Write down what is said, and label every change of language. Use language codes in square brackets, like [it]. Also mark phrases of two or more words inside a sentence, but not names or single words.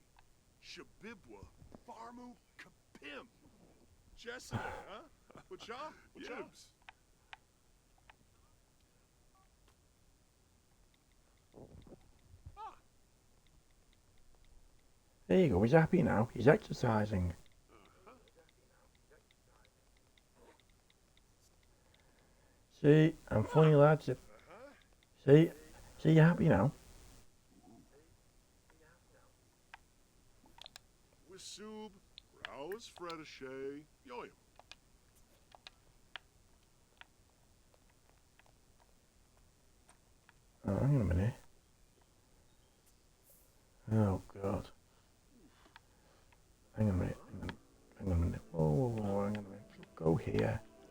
[en] Shabibwa. Farmu Kapim. Jessica, huh? What's up? What's up? There you go, he's happy now. He's exercising. See, I'm funny lads. See, you're happy now. Wisub. Rouse Fredashay. Yoyam. Oh, hang on a minute. Oh, God. Hang on a minute. Hang on a minute. Oh, hang on a minute. Go here.